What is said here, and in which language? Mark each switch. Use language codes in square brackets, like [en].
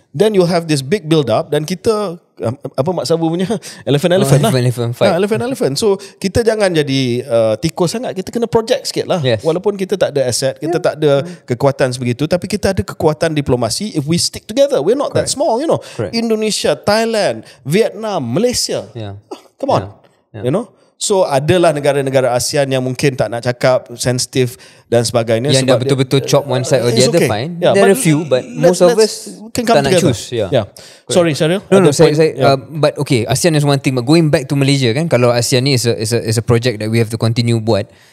[en] Then you'll have this big build up [ms] dan kita apa Mak Sabu punya [en] elephant fight. [ms] Elephant. So kita jangan jadi tikus sangat. Kita kena project sikit lah. Walaupun kita tak ada aset, kita tak ada kekuatan sebegitu, tapi kita ada kekuatan diplomasi. [en] If we stick together, we're not that small, you know. Indonesia, Thailand, Vietnam, Malaysia. Come on. You know. [ms] So adalah negara-negara ASEAN yang mungkin tak nak cakap, sensitif dan sebagainya. Yang dah betul-betul [en] chop one side or the other, fine. There are a few, but most of us [ms] tak nak [en] choose. Sorry, Syaril. No, but okay, ASEAN is one thing. But going back to Malaysia kan, [ms] kalau ASEAN ni [en] is a project that we have to continue buat.